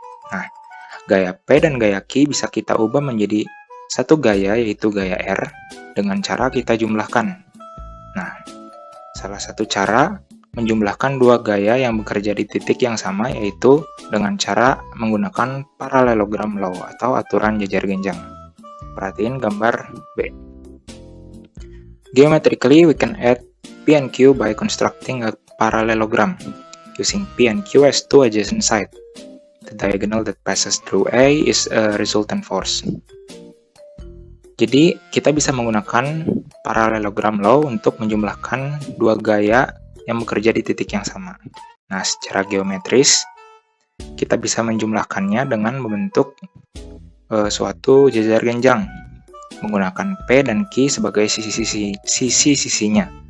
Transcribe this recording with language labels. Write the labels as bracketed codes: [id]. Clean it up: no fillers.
[id] Nah, gaya P dan gaya Q bisa kita ubah menjadi satu gaya, yaitu gaya R, dengan cara kita jumlahkan. Nah, salah satu cara menjumlahkan dua gaya yang bekerja di titik yang sama yaitu dengan cara menggunakan parallelogram law atau aturan jejer genjang. Perhatiin gambar B. [en] Geometrically, we can add P and Q by constructing a parallelogram using P and Q as two adjacent sides. The diagonal that passes through A is a resultant force. [id] Jadi, kita bisa menggunakan parallelogram law untuk menjumlahkan dua gaya yang bekerja di titik yang sama. Nah, secara geometris, kita bisa menjumlahkannya dengan membentuk suatu jejer genjang, menggunakan P dan Q sebagai sisi-sisinya.